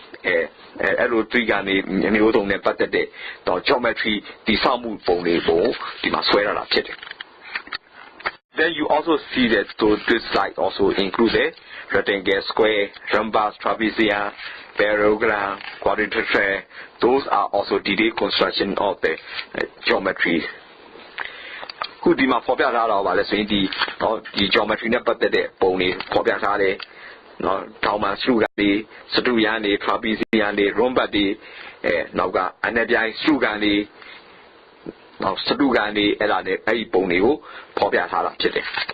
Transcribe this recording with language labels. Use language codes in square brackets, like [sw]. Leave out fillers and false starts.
[my] အဲ့လိုတွေးကနေမျိုးစုံနဲ့ပတ်သက်တဲ့တော့ geometry တည်ဆောက်မှုပုံတွေကိုဒီမှာဆွဲထားတာဖြစ်တယ် [en] Then you also see that this slide also includes a rectangle, square, rhombus, trapezium, parallelogram, quadrilateral. Those are also detailed construction of the geometry. [my] ခုဒီမှာဖော်ပြထားတာပါလဲဆိုရင်ဒီ geometry နဲ့ပတ်သက်တဲ့ပုံတွေဖော်ပြထားတယ်နော်ထောင်မှရှုကန်တွေစတုရန်တွေ trapezium တွေ rhombus တွေနောက်ကအနေပြိုင်ရှုကန်တွေနောက်စတုကန်တွေအဲ့ဒါနဲ့အဲ့ဒီပုံတွေကိုဖော်ပြထားတာဖြစ်တယ်